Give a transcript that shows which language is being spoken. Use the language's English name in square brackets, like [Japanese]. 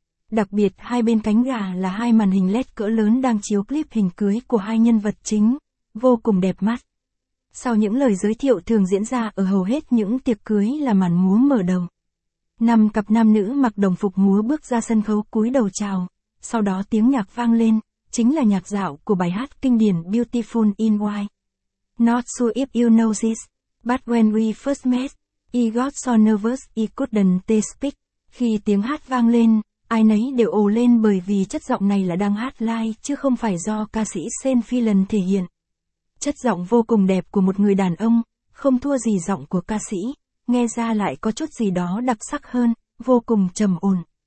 [Vietnamese] Đặc biệt hai bên cánh gà là hai màn hình LED cỡ lớn đang chiếu clip hình cưới của hai nhân vật chính, vô cùng đẹp mắt. Sau những lời giới thiệu thường diễn ra ở hầu hết những tiệc cưới là màn múa mở đầu. 5 cặp nam nữ mặc đồng phục múa bước ra sân khấu cúi đầu chào, sau đó tiếng nhạc vang lên, chính là nhạc dạo của bài hát kinh điển Beautiful in White. [English] Not sure if you know this, but when we first met, I got so nervous I couldn't speak. [Vietnamese] Khi tiếng hát vang lên, ai nấy đều ồ lên bởi vì chất giọng này là đang hát live chứ không phải do ca sĩ Sean Phelan thể hiện. Chất giọng vô cùng đẹp của một người đàn ông, không thua gì giọng của ca sĩ, nghe ra lại có chút gì đó đặc sắc hơn, vô cùng trầm ổn.